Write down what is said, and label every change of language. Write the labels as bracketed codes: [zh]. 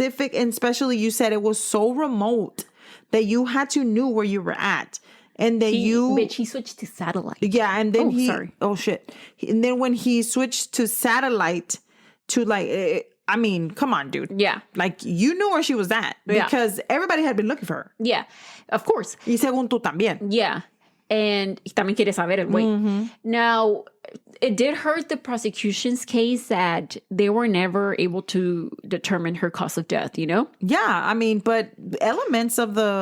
[en] and especially you said it was so remote that you had to knew where you were at. And then he switched to satellite. Yeah, and then sorry. Oh, shit. And then when he switched to satellite to I mean, come on, dude. Yeah. Like, you knew where she was at because everybody had been looking for her. Yeah, of course. [es] Y según tú también. [en] Yeah. [es] And también quiere saber el güey. [en] Now, it did hurt the prosecution's case that they were never able to determine her cause of death, Yeah, I mean, but elements of